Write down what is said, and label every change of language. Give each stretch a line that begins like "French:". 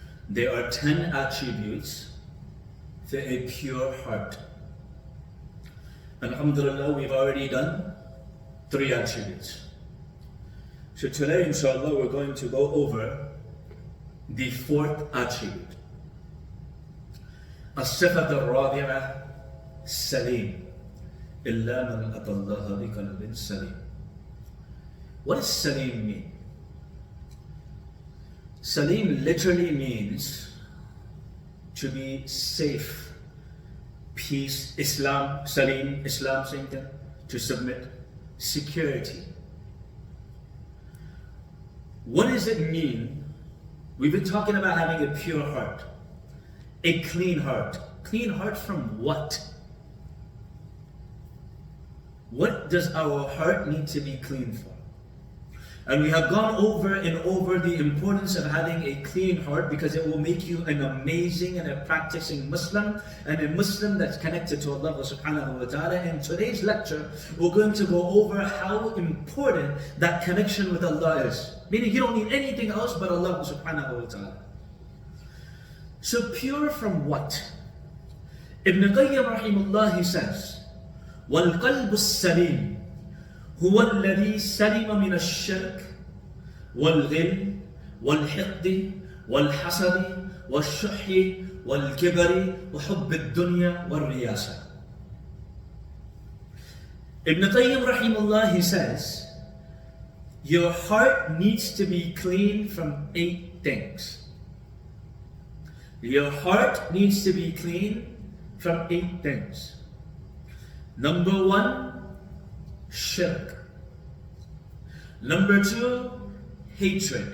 English: There are 10 attributes for a pure heart. Alhamdulillah, we've already done 3 attributes. So today, inshallah, we're going to go over the 4th attribute.
Arabic: الصفة الرابعة سليم إلا من أتى الله بقلب سليم.
English: What does Salim mean? Salim literally means to be safe, peace, Islam, Salim, Islam saying that, to submit, security. What does it mean? We've been talking about having a pure heart, a clean heart. Clean heart from what? What does our heart need to be clean for? And we have gone over and over the importance of having a clean heart, because it will make you an amazing and a practicing Muslim, and a Muslim that's connected to Allah subhanahu wa ta'ala. In today's lecture, we're going to go over how important that connection with Allah is. Meaning you don't need anything else but Allah subhanahu wa ta'ala. So pure from what?
Arabic: Ibn Qayyim rahimahullah,
English: he says,
Arabic: وَالْقَلْبُ السَّلِيمُ هو الذي سلم من الشرك والغل والحقد والحسد والشح والكبر وحب الدنيا والرياسة.
English: Ibn Qayyim rahimahullah, he says, your heart needs to be clean from 8 things. Your heart needs to be clean from 8 things. Number 1, shirk. Number 2, hatred.